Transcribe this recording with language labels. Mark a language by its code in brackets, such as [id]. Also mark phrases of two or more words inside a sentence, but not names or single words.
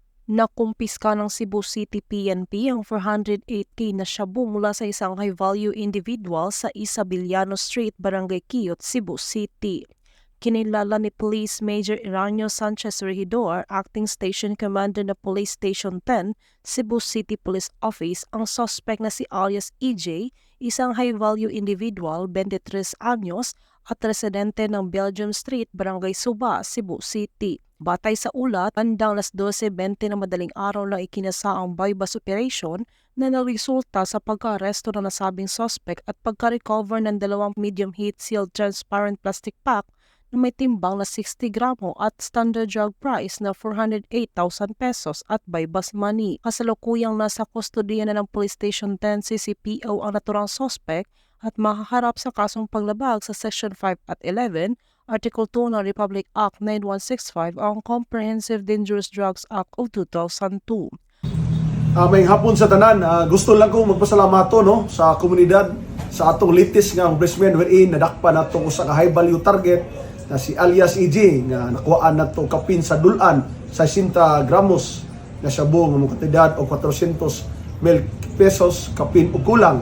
[tl] Nakumpiska ng Cebu City PNP ang 408K na shabu mula sa isang [en] high-value individual [tl] sa Isabiliano Street, Barangay Quiyot, Cebu City. Kinilala ni Police Major Iranio Sanchez Regidor, Acting Station Commander ng Police Station 10, Cebu City Police Office, ang suspect na si alias EJ, isang [en] high-value individual, [tl] 23 anyos, at residente ng Belgium Street, Barangay Suba, Cebu City. Batay sa ulat, bandang 12:20 na madaling araw lang ikinasa ang [en] bypass operation [tl] na nagresulta sa pagka-aresto ng nasabing suspect at pagka-recover ng dalawang [en] medium heat sealed transparent plastic pack [tl] na may timbang na 60 gramo at [en] standard drug price [tl] na 408,000 pesos at [en] bypass money. [tl] Kasalukuyang nasa kustodiya na ng Police Station 10 CCPO ang naturang suspect at makaharap sa kasong paglabag sa Section 5 at 11, Article 2 ng Republic Act 9165 ang Comprehensive Dangerous Drugs Act of 2002. [ceb] May hapon sa tanan, gusto lang kong magpasalamat no, sa komunidad sa atong latest nga investment wherein nadakpa nato sa [en] high value target [ceb] na si alias EJ nga nakuhaan nato kapin sa dulan sa 60 gramos na shabu nga kantidad og 400 mil pesos kapin ug kulang.